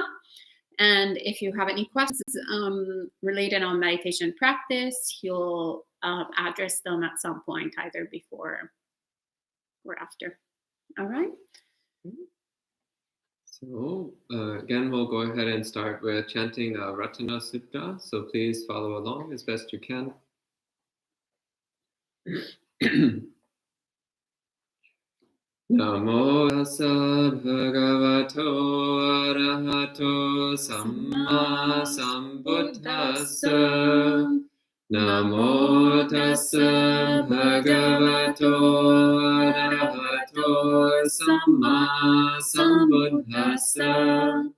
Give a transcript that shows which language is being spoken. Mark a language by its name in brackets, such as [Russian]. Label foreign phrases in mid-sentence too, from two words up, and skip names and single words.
[English] And if you have any questions related on meditation practice, he'll address them at some point, either before or after. All right. So again, we'll go ahead and start with chanting the Ratana Sutta. So please follow along as best you can. [Pali] Namo tassa bhagavato arahato samma sambuddhassa. Namo tassa bhagavato arahato samma sambuddhassa.